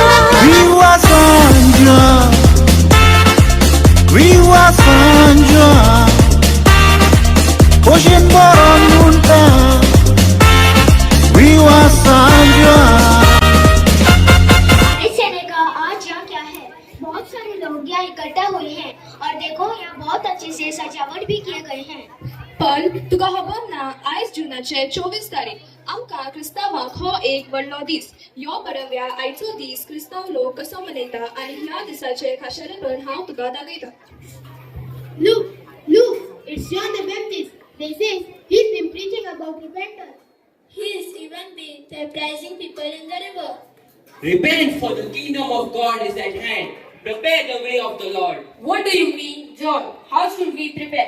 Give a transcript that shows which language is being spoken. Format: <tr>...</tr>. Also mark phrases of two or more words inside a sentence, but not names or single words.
<pt>Viva Sanja Viva Sanja Hoje embora nunca Viva Sanja</pt> <hi>इस शहर का आज यहाँ क्या है बहुत सारे लोग यहाँ इकट्ठा हुए हैं और देखो यहाँ बहुत अच्छे से सजावट भी किए गए हैं</hi> <kok>पण तुका खबर ना आयज जुनाचे 24 तारीख आमकां क्रिस्तावांक हो एक व्हडलो दीस ह्यो बरव्या आयचो दीस क्रिस्ताव लोक कसो मनयता आनी ह्या दिसाचे खाशेलेपण हांव तुका दाखयता</kok> <en>Look, it's John the Baptist. They say he's been preaching about repentance. He is even been baptizing people in the river. Repent, for the kingdom of God is at hand. Prepare the way of the Lord. What do you mean, John? How should we prepare?</en>